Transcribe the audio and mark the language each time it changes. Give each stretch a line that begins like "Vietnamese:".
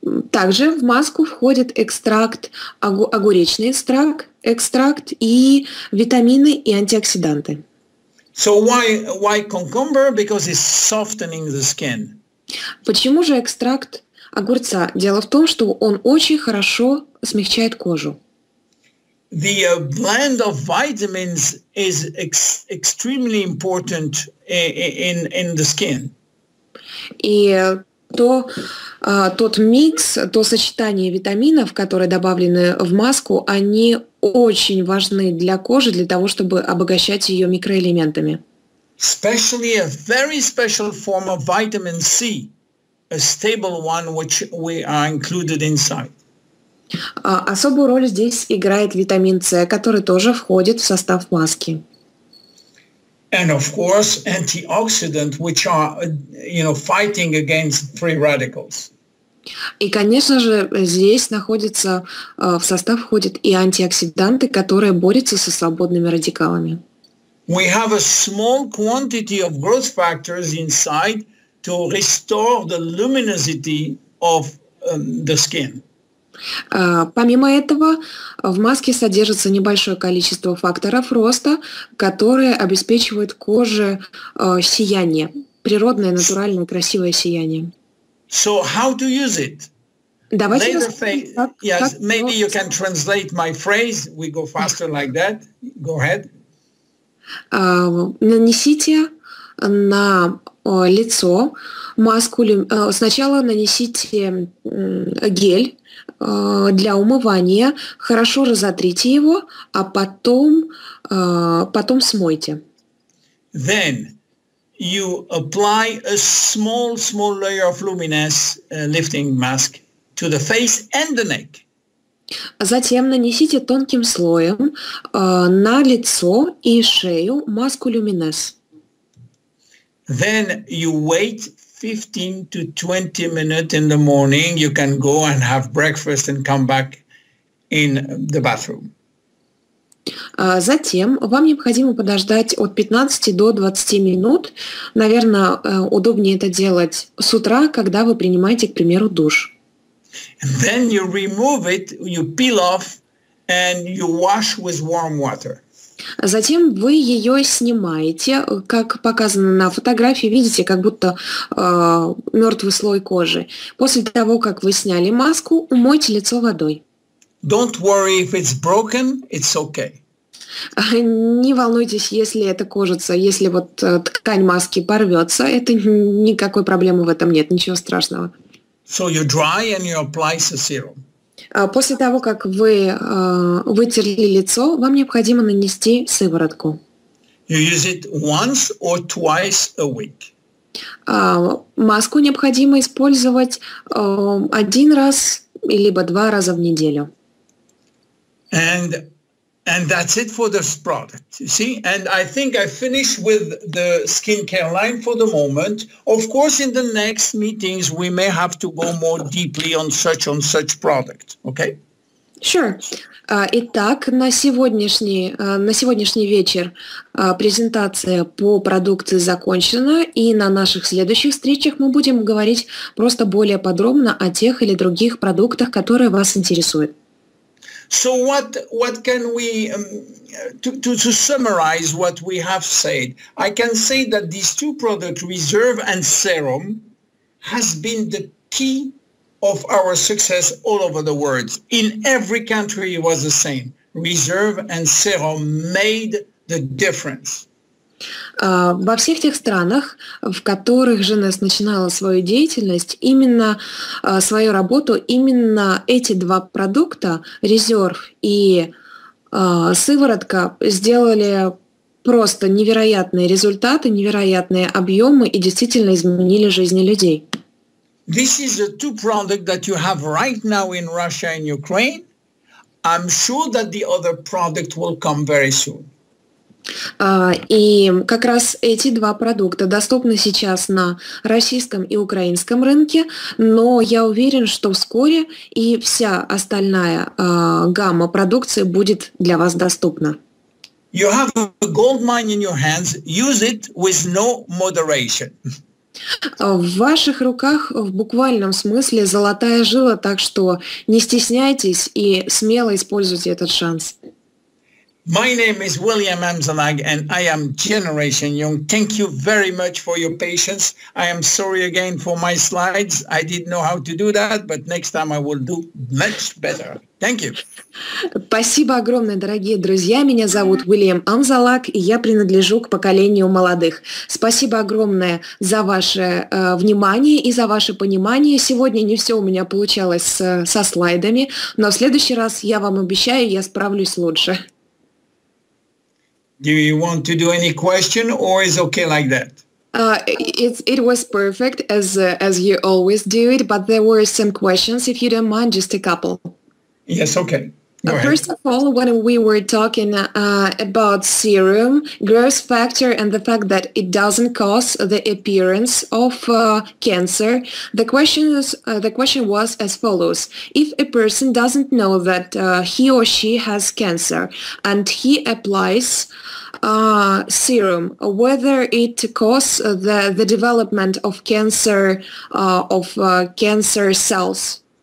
Russian: Также в маску входит экстракт, огуречный экстракт и витамины и антиоксиданты.
English: So why cucumber? Because it's softening the skin.
Russian: Почему же экстракт огурца? Дело в том, что он очень хорошо смягчает кожу.
English: The blend of vitamins is extremely important in the skin.
Russian: И тот микс, то сочетание витаминов, которые добавлены в маску, они очень важны для кожи, для того, чтобы обогащать ее микроэлементами.
English: Especially a very special form of vitamin C, a stable one which we are included inside.
Russian: Особую роль здесь играет витамин С, который тоже входит в состав маски.
English: And of course, antioxidants, which are, fighting against free radicals.
Russian: И, конечно же, здесь в состав входят и антиоксиданты, которые борются со свободными радикалами.
English: We have a small quantity of growth factors inside to restore the luminosity of the skin.
Russian: Помимо этого, в маске содержится небольшое количество факторов роста, которые обеспечивают коже сияние, природное, натуральное, красивое сияние.
English: So how to use it?
Russian: Давайте
English: yes, maybe you can translate my phrase. We go faster like that. Go ahead.
Russian: Нанесите на лицо маску. Сначала нанесите гель для умывания, хорошо разотрите его, а потом смойте.
English: Then you apply a small layer of luminous lifting mask to the face and the neck.
Russian: Затем нанесите тонким слоем на лицо и шею маску люминес.
English: Then you wait 15 to 20 minutes in the morning. You can go and have breakfast and come back in the bathroom.
Russian: Затем вам необходимо подождать от 15 до 20 минут. Наверное, удобнее это делать с утра, когда вы принимаете, к примеру, душ.
English: And then you remove it, you peel off, and you wash with warm water.
Russian: Затем вы ее снимаете, как показано на фотографии, видите, как будто мертвый слой кожи. После того, как вы сняли маску, умойте лицо водой.
English: Don't worry if it's broken, it's okay.
Russian: Не волнуйтесь, если это кожица, если вот ткань маски порвется, это никакой проблемы в этом нет, ничего страшного.
English: So you dry and you apply the serum.
Russian: После того, как вы вытерли лицо, вам необходимо нанести сыворотку.
English: You use it once or twice a week.
Russian: Маску необходимо использовать 1 раз либо 2 раза в неделю.
English: And that's it for this product, you see? And I think I finished with the skincare line for the moment. Of course, in the next meetings, we may have to go more deeply on such product, okay? Sure.
Russian: Итак, на сегодняшний вечер презентация по продукции закончена, и на наших следующих встречах мы будем говорить просто более подробно о тех или других продуктах, которые вас интересуют.
English: So what can we, to summarize what we have said, I can say that these two products, Reserve and Serum, has been the key of our success all over the world. In every country it was the same. Reserve and Serum made the difference.
Russian: Во всех тех странах, в которых Jeuness начинала свою деятельность, именно свою работу, именно эти два продукта, резерв и сыворотка, сделали просто невероятные результаты, невероятные объемы и действительно изменили жизни людей.
English: This is the two products that you have right now in Russia and Ukraine. I'm sure that the other product will come very soon.
Russian: И как раз эти два продукта доступны сейчас на российском и украинском рынке, но я уверен, что вскоре и вся остальная гамма продукции будет для вас доступна.
English: You have a gold mine in your hands. Use it with no moderation.
Russian: В ваших руках в буквальном смысле золотая жила, так что не стесняйтесь и смело используйте этот шанс.
English: My name is William Amzalag and I am Generation Young. Thank you very much for your patience. I am sorry again for my slides. I didn't know how to do that, but next time I will do much better. Thank you.
Russian: Спасибо огромное, дорогие друзья. Меня зовут Уильям Амзалак, и я принадлежу к поколению молодых. Спасибо огромное за ваше внимание и за ваше понимание. Сегодня не все у меня получалось со слайдами, но в следующий раз, я вам обещаю, я справлюсь лучше.
English: Do you want to do any question or is okay like that? It was perfect as you always do it, but there were some questions. If you don't mind, just a couple. Yes, okay. First of all, when we were talking about serum, growth factor, and the fact that it doesn't cause the appearance of cancer, the question was as follows: if a person doesn't know that he or she has cancer and he applies serum, whether it causes the development of cancer cells.